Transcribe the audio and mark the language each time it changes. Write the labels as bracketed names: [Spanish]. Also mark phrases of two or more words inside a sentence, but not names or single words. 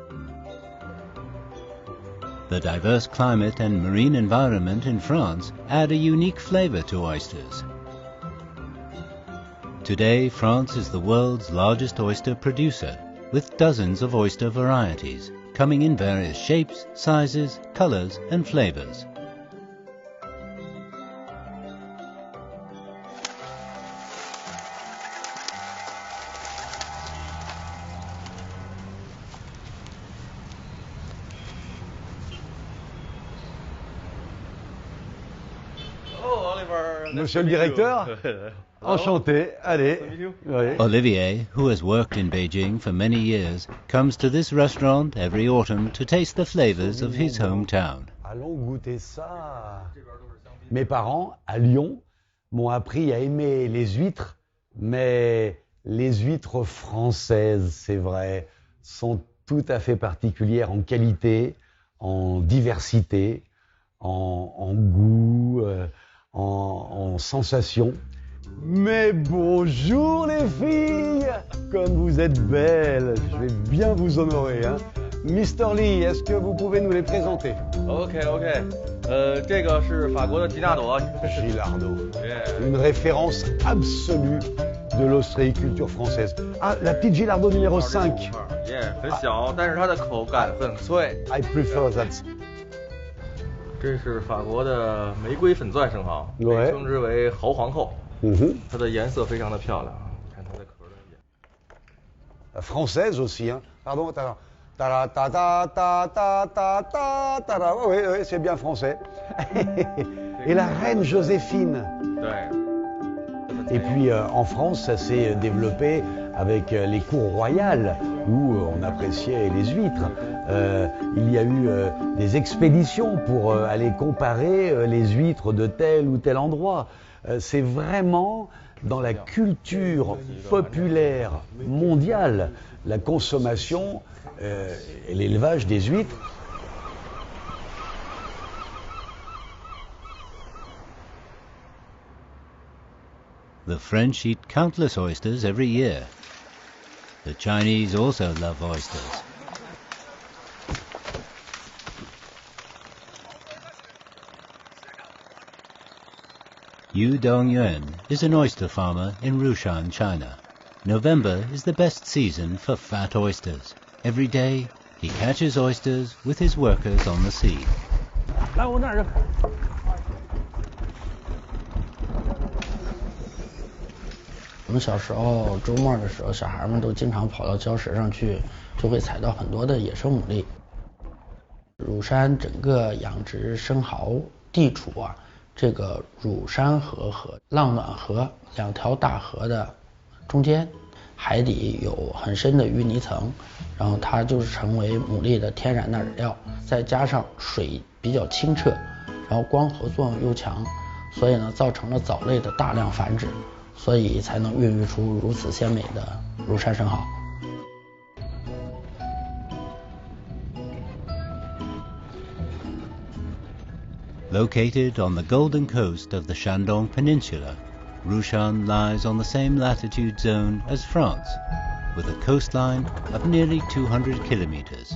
[English] The diverse climate and marine environment in France add a unique flavor to oysters. Today, France is the world's largest oyster producer, with dozens of oyster varieties, coming in various shapes, sizes, colors, and flavors. [French] Monsieur le directeur, enchanté, allez. Oui. [English] Olivier, who has worked in Beijing for many years, comes to this restaurant every autumn to taste the flavors of his hometown. [French] Allons goûter ça. Mes parents, à Lyon, m'ont appris à aimer les huîtres, mais les huîtres françaises, c'est vrai, sont tout à fait particulières en qualité, en diversité, en goût, en sensation. Mais bonjour les filles, comme vous êtes belles, je vais bien vous honorer, hein. Mr. Lee, est-ce que vous pouvez nous les présenter? [Chinese] OK， 这个是法国的吉纳朵。 [French] Gilardo, une référence absolue de l'ostréiculture française. Ah, la petite Gilardo numéro 5. [Chinese] 很小，但是它的口感很脆。 [English] I prefer that. [Chinese] 这是法国的玫瑰粉钻生蚝，被称之为蚝皇后。它的颜色非常的漂亮，看它的壳的颜。 [French] Française aussi, hein. Pardon, attends. Ta ta ta ta ta ta ta ta ta. Oui, oui, c'est bien français. Et la reine Joséphine. Et puis en France, ça s'est développé avec les cours royales où on appréciait les huîtres. Il y a eu des expéditions pour aller comparer les huîtres de tel ou tel endroit. C'est vraiment dans la culture populaire mondiale, la consommation et l'élevage des huîtres. [English] The French eat countless oysters every year. The Chinese also love oysters. Yu Dongyuan is an oyster farmer in Rushan, China. November is the best season for fat oysters. Every day he catches oysters with his workers on the sea. [Chinese] 来，我那儿。我们小时候周末的时候，小孩们都经常跑到礁石上去，就会采到很多的野生牡蛎。乳山整个养殖生蚝地处啊，这个乳山河和浪暖河两条大河的中间，海底有很深的淤泥层，然后它就是成为牡蛎的天然的饵料，再加上水比较清澈，然后光合作用又强，所以呢造成了藻类的大量繁殖，所以才能孕育出如此鲜美的乳山生蚝。 [English] Located on the golden coast of the Shandong Peninsula, Rushan lies on the same latitude zone as France, with a coastline of nearly 200 kilometers.